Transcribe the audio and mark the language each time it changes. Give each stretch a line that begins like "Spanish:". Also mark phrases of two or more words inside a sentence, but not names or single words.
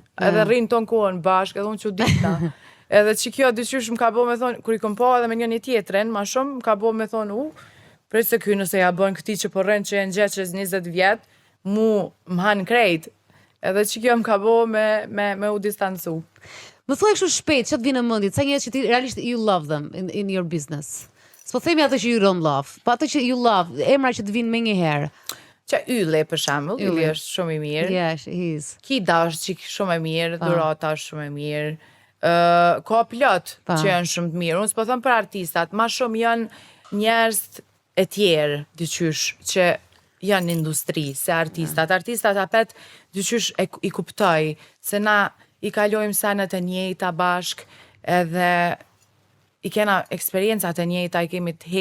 Albanian: Edhe rrin ton kohën bashkë, edhe unë çudita. Edhe që kjo dyqysh më ka bë me thonë, kur i kom po edhe me njëri tjetrin, ma shumë më ka bë me thonë, prej se ky nëse ja bën këti që po rren që e ngjeqës 20 vjet, mu më han krejt. Edhe që kjo më ka bë me u distancu. më thuaj kështu shpejt, çfarë të vjen në mendje? Sa njerëz që ti realisht
English: you love them in your business.
Albanian: S'po themi atë që
English: you don't love,
Albanian: po atë që
English: you love,
Albanian: emra që të vinë më një herë. Që Ylli për shembull, Ylli është shumë i mirë.
English: Yes, he is.
Albanian: Kida është qik shumë e mirë, Durata është shumë e mirë. Ka plot që janë shumë të mirë. Unë s'po them për artistat, ma shumë janë njerëz e tjerë, dyqysh, që janë në industri, se artistat. Artistat apet dyqysh i kuptoj, se na i kalojmë senet e njëjta bashk, edhe i kena eksperiencat e njëjta, i kemi të